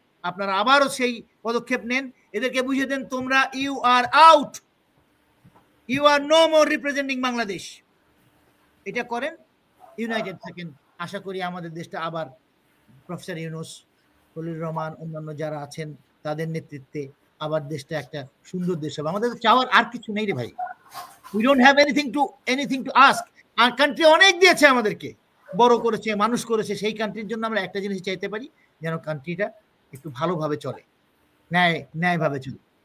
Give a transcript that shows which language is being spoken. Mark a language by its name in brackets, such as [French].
[Bangla] আপনারা আবারও সেই পদক্ষেপ নেন, এদেরকে বুঝিয়ে দেন তোমরা [English] You are out, you are no more representing Bangladesh. [Bangla] এটা করেন, ইউনাইটেড থাকেন। আশা করি আমাদের দেশটা আবার প্রফেসর ইউনূস, খলিলুর রহমান, অন্যান্য যারা আছেন তাদের নেতৃত্বে আবার দেশটা একটা সুন্দর দেশ হবে। আমাদের চাওয়ার আর কিছু নেই রে ভাই। [English] We don't have anything to ask. [Bangla] আর country অনেক দিয়েছে আমাদেরকে, বড় করেছে, মানুষ করেছে। সেই কান্ট্রির জন্য আমরা একটা জিনিস চাইতে পারি, যেন কান্ট্রিটা একটু ভালোভাবে চলে, ন্যায়ভাবে চলে।